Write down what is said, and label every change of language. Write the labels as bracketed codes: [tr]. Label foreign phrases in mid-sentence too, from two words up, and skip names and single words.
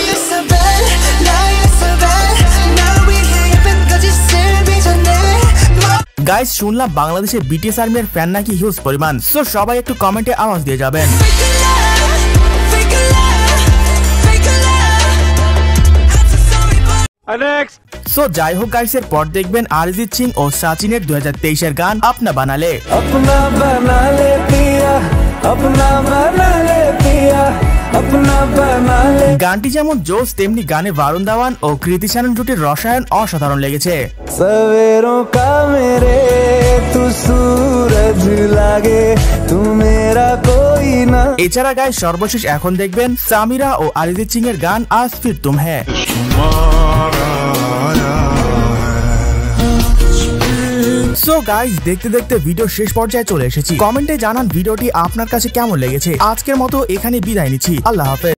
[bn] গাইস, শুনলাম বাংলাদেশে বিটিএস আর্মির ফ্যান নাকি হিউজ পরিমাণ। সো সবাই একটু কমেন্টে আওয়াজ দিয়ে যাবেন। সো যাই হোক গাইস, এর পর দেখবেন অরিজিৎ সিং ও সাচিনের 2023 এর গান আপনা বানালে। [hi] अपना बना ले पिया अपना बना ले पिया अपना बना ले। [bn] গানটি যেমন জোস তেমনি গানে বারুণ ধাওয়ান ও কৃতি শ্যানন জুটির রসায়ন অসাধারণ লেগেছে। [hi] सवेरों का मेरे तू सूरज लागे तू मेरा कोई ना। [bn] এছাড়া গাইস, সর্বশেষ এখন দেখবেন সামিরা ও অরিজিৎ সিং এর গান আজ ফির তুম হ্যায়। সো গাইস, দেখতে দেখতে ভিডিও শেষ পর্যায়ে চলে এসেছি। কমেন্টে জানান ভিডিওটি আপনার কাছে কেমন লেগেছে। আজকের মতো এখানে বিদায় নিচ্ছি, আল্লাহ হাফেজ।